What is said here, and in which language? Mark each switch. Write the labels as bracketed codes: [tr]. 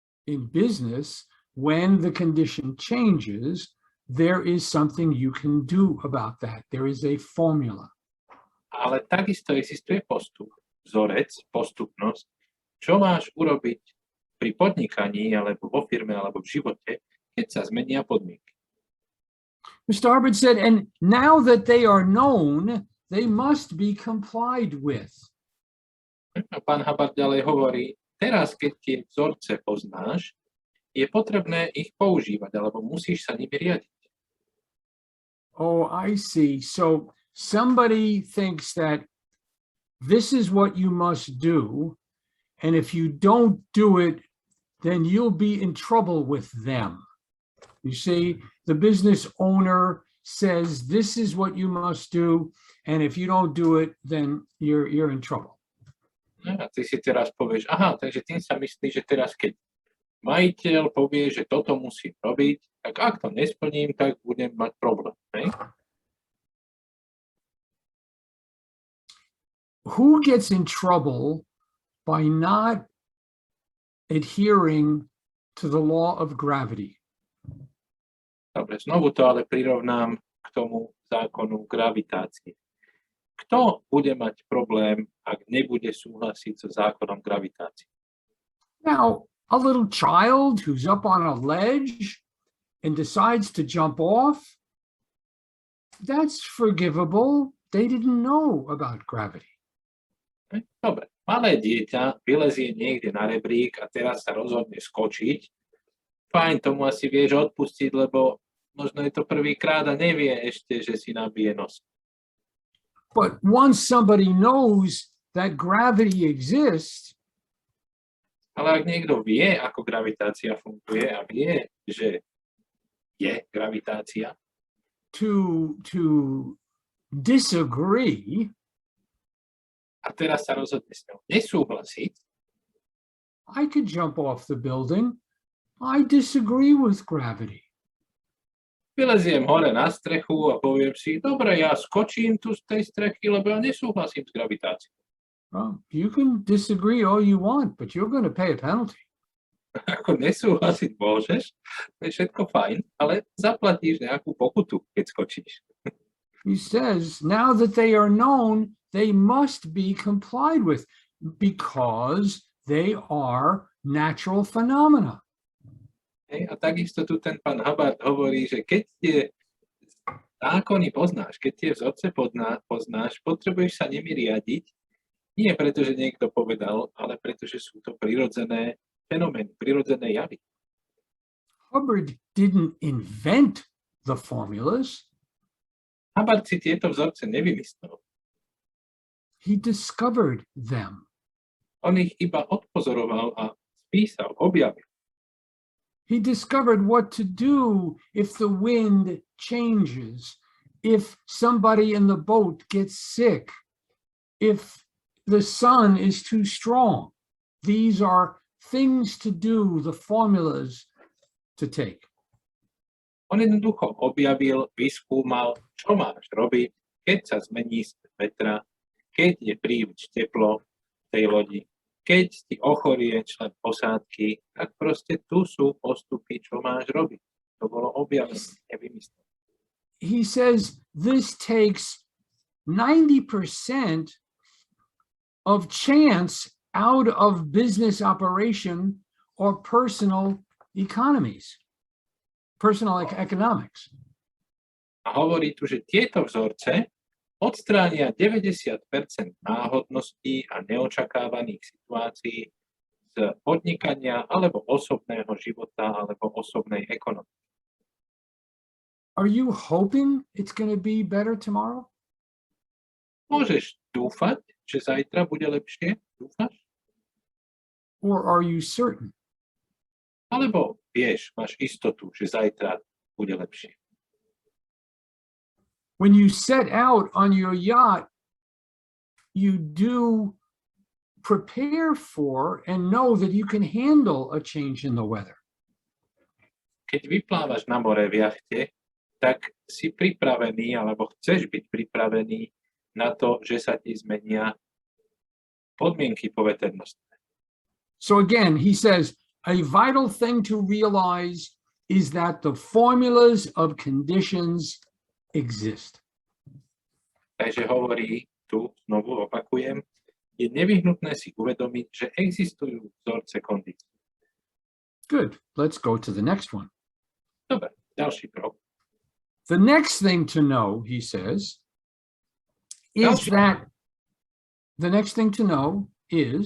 [en] In business, when the condition changes, there is something you can do about that. There is a formula. [sk] Ale takisto existuje postup, vzorec, postupnosť, čo máš urobiť pri podnikaní, alebo vo firme, alebo v živote, keď sa zmenia podmienky. [en] Mr. Hubbard said, and now that they are known, they must be complied with. [sk] A pán Hubbard ďalej hovorí, teraz, keď tie vzorce poznáš, je potrebné ich používať, alebo musíš sa nimi riadiť. [en] Oh, I see. So somebody thinks that this is what you must do, and if you don't do it, then you'll be in trouble with them. You see, the business owner says, this is what you must do, and if you don't do it, then you're in trouble. [sk] A ty si teraz povieš, aha, takže tým sa myslí, že teraz, keď majiteľ povie, že toto musím robiť, tak ak to nesplním, tak budem mať problém. Ne? [en] Who gets in trouble by not adhering to the law of gravity? [sk] Dobre, znovu to ale prirovnám k tomu zákonu gravitácie. Kto bude mať problém, ak nebude súhlasiť so zákonom gravitácie? [en] Now, a little child who's up on a ledge and decides to jump off, that's forgivable. They didn't know about gravity. [sk] Dobre, malé dieťa vylezie niekde na rebrík a teraz sa rozhodne skočiť. Fajn, tomu asi vieš odpustiť, lebo možno je to prvýkrát a nevie ešte, že si nabije nos. [en] But once somebody knows that gravity exists, [sk] Ale ak niekto vie, ako gravitácia funguje a vie, že je gravitácia, [en] to disagree, [sk] a teraz sa rozhodne s ňou nesúhlasiť, [en] I could jump off the building. I disagree with gravity. [sk] vyleziem hore na strechu a poviem si, dobre, ja skočím tu z tej strechy, lebo ja nesúhlasím s gravitáciou. [en] Well, you can disagree all you want, but you're going to pay a penalty. [sk] Ako nesúhlasiť môžeš, to je všetko fajn, ale zaplatíš nejakú pokutu, keď skočíš. [en] He says, now that they are known, they must be complied with because they are natural phenomena. [sk] Hej, a takisto tu ten pán Hubbard hovorí, že keď tie zákony poznáš, keď tie vzorce poznáš, potrebuješ sa nimi riadiť, nie preto, že niekto povedal, ale preto, že sú to prirodzené fenomény, prirodzené javy. [en] Hubbard didn't invent the formulas. [sk] Hubbard si tieto vzorce nevymyslel. [en] He discovered them. [sk] On ich iba odpozoroval a spísal, objavil. [en] He discovered what to do if the wind changes, if somebody in the boat gets sick, if the sun is too strong. These are things to do, the formulas to take. [sk] On jednoducho objavil, vyskúmal, čo máš robiť, keď sa zmení vetra, keď je príliš teplo v tej lodi, keď ti ochorie člen posádky, tak proste tu sú postupy, čo máš robiť. To bolo objavené, nevymyslené. [en] He says this takes 90% of chance out of business operation or personal economies, personal economics. [sk] A hovorí tu, že tieto vzorce odstránia 90% náhodností a neočakávaných situácií z podnikania alebo osobného života alebo osobnej ekonomiky. [en] Are you hoping it's going to be better tomorrow? [sk] Môžeš dúfať, že zajtra bude lepšie? Dúfaš? [en] Or are you certain? [sk] Alebo vieš, máš istotu, že zajtra bude lepšie? [en] When you set out on your yacht, you do prepare for and know that you can handle a change in the weather. [sk] Keď vyplávaš na more v jachte, tak si pripravený, alebo chceš byť pripravený na to, že sa ti zmenia podmienky poveternostné. [en] So again, he says, a vital thing to realize is that the formulas of conditions exist. [sk] Takže hovorí, tu znovu opakujem, je nevyhnutné si uvedomiť, že existujú vzorce kondícií. [en] Good. Let's go to the next one. [sk] Dobre, ďalší krok. [en] The next thing to know, he says, is that the next thing to know is